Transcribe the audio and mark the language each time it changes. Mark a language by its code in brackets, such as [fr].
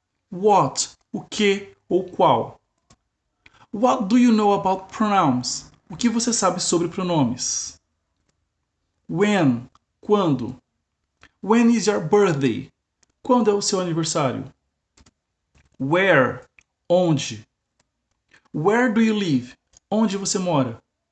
[pt] What, o que ou qual? [en] What do you know about pronouns? [pt] O que você sabe sobre pronomes? When, quando? [en] When is your birthday? [pt] Quando é o seu aniversário? [en] Where, onde? Where do you live? [pt] Onde você mora?